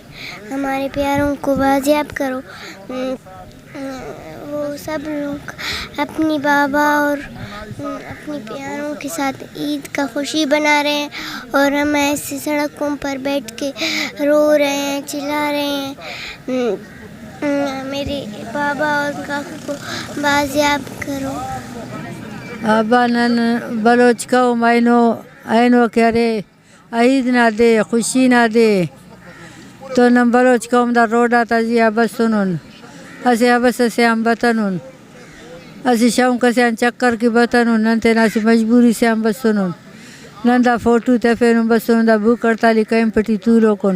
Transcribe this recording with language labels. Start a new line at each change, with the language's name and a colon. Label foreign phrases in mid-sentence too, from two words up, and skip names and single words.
Urdu: ہمارے پیاروں کو بازیاب کرو. وہ سب لوگ اپنی بابا اور اپنی پیاروں کے ساتھ عید کا خوشی بنا رہے ہیں اور ہم ایسے سڑکوں پر بیٹھ کے رو رہے ہیں، چلا رہے ہیں. میرے بابا اور کاکو کو بازیاب کرو.
Brahui: آبانن بلوچ قوم اینو کرے عید نہ دے، خوشی نہ دے. تو نم بلوچ قوم دا روڈا تازیا بسنن اسے ابس سے ہم بتنن اسی
Urdu: شوق سے
Brahui: ہم چکر کی بتنن ننتے ناسی
Urdu: مجبوری سے
Brahui: ہم بسنن نندا فوٹو تفینن بسنن دا بھوک ہڑتالی قائم پٹی طولو کن.